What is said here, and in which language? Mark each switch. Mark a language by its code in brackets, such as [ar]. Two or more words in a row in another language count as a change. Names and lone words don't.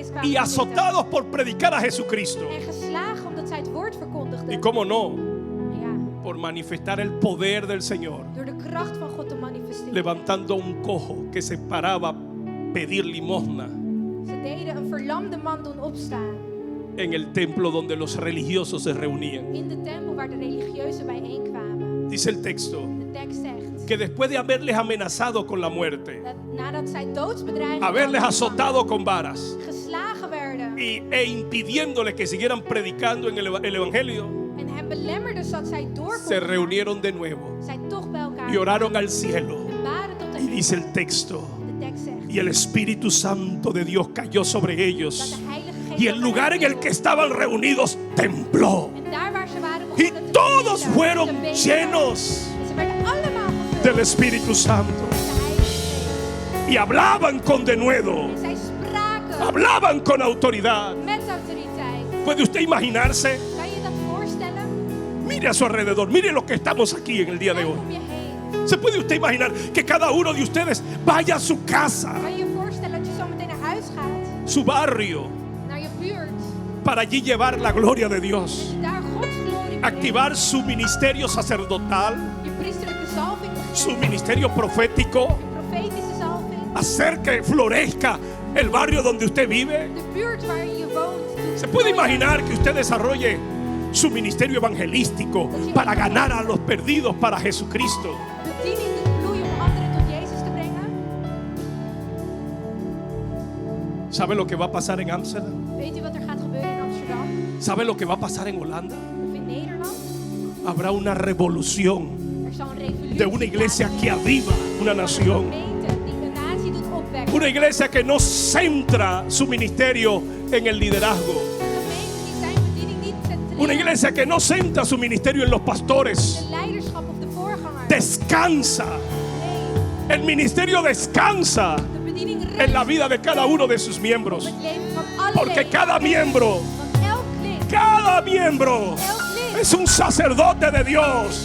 [es] y [nl] te zitten [es] azotados por predicar a Jesucristo, [nl] en geslagen dat zij het woord [es] Y [nl] verkondigden. [es] cómo no, [nl] Ja, [es] por manifestar el poder del Señor, [nl] door de kracht van God te manifesteren. [es] levantando un cojo que se paraba a pedir limosna [nl] Ze deden een verlamde man doen opstaan [es] en el templo donde los religiosos se reunían. [nl] in de tempel waar de religieuzen bijeenkwamen. [es] Dice el texto [nl] De tekst zegt [es] que después de haberles amenazado con la muerte, [nl] dat nadat zij doodsbedreigingen [es] haberles [nl] hadden [es] azotado con varas [nl] geslagen werden [es] e impidiéndoles que siguieran predicando en el evangelio, [nl] en hen belemmerden zodat zij door [es] se [nl] konden gaan, [es] reunieron de nuevo [nl] zij toch bij elkaar [es] y oraron al cielo. [nl] en baden tot de [es] Y [nl] hemel. [es] dice el texto, [nl] De tekst zegt [es] y el Espíritu Santo de Dios cayó sobre [nl] dat [es] ellos. [nl] de Heilige Geest [es] Y el [nl] over [es] lugar [nl] hen [es] en el que [nl] viel. [es] estaban reunidos tembló. [nl] En daar waar ze waren [es] Y [nl] begonnen te [es] todos [nl] trillen, [es] fueron [nl] te beveren. [es] llenos [nl] En ze werden allemaal gevuld [es] del Espíritu Santo. [nl] met de Heilige Geest. [es] Y hablaban con denuedo. [nl] En zij spraken [es] Hablaban con autoridad. [nl] met autoriteit. [es] ¿Puede usted imaginarse? [nl] Kan je dat voorstellen? [es] Mire a su alrededor. Mire los que estamos aquí en el día de [nl] Kijk [es] hoy. [nl] om je heen. [es] ¿Se puede usted imaginar que cada uno de ustedes vaya a su casa, [nl] Kan je je voorstellen dat je zo meteen naar huis gaat, [es] su barrio, [nl] naar je buurt, [es] para allí llevar la gloria de Dios? [nl] en daar Gods glorie brengt, [es] Activar su ministerio sacerdotal, [nl] je priesterlijke zalving [es] su [nl] begeven, [es] ministerio profético, [nl] je profetische zalving, [es] hacer que florezca el barrio donde usted vive. [nl] de buurt waar je woont. [es] ¿Se puede imaginar que usted desarrolle su ministerio evangelístico para ganar a los perdidos para Jesucristo? [nl] Bediening doet bloeien om anderen tot Jezus te brengen? [es] ¿Sabe lo que va a pasar en Ámsterdam? [nl] Weet u wat er gaat gebeuren in Amsterdam [es] ¿Sabe lo que va a pasar en Holanda? [nl] of in Nederland? [es] Habrá una revolución [nl] Er zal een revolutie [es] de una iglesia que [nl] plaatsvinden [es] aviva una [nl] van een [es] nación. [nl] gemeente die een natie doet opwekken. [es] Una iglesia que no centra su ministerio en el liderazgo. [nl] Een gemeente die zijn bediening niet centreert [es] Una iglesia que no centra su ministerio en los pastores. [nl] in de leiderschap of de voorganger. [es] Descansa. [nl] Nee, [es] El ministerio descansa [nl] de bediening rust [es] en la vida de cada uno de sus [nl] op [es] miembros. [nl] het leven van alle [es] Porque [nl] leden. [es] cada miembro, [nl] Want elk [es] cada miembro [nl] lid [es] es un sacerdote de [nl] is [es] Dios.